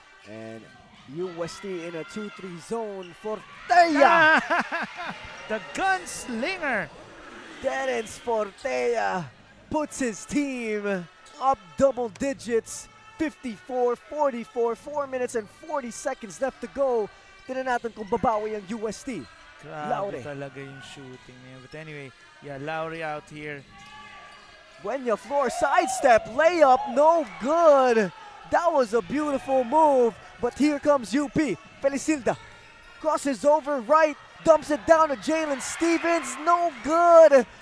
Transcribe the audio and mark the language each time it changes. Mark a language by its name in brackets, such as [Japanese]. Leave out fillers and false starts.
[English] And UST in a 2-3 zone for Fortea. The gunslinger. Terence Fortea puts his team up double digits. 54-44, 4 minutes and 40 seconds left to go. [Filipino] Tignan natin kung babawi ang UST. Grabe talaga yung shooting niya. [English] But anyway, yeah, Laure out here. Buenya Flor sidestep, layup, no good. That was a beautiful move, but here comes UP. Felicilda crosses over right, dumps it down to Jalen Stevens, no good.